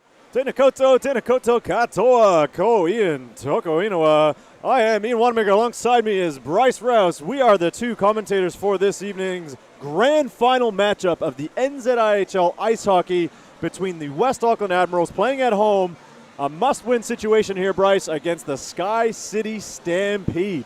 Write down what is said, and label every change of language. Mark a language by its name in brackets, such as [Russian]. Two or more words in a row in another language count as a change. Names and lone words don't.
[Māori] Tēnā koutou katoa, ko Ian toko inoa. [English] I am Ian Wanamaker. Alongside me is Bryce Rouse. We are the two commentators for this evening's grand final matchup of the NZIHL ice hockey between the West Auckland Admirals playing at home. A must-win situation here, Bryce, against the SkyCity Stampede.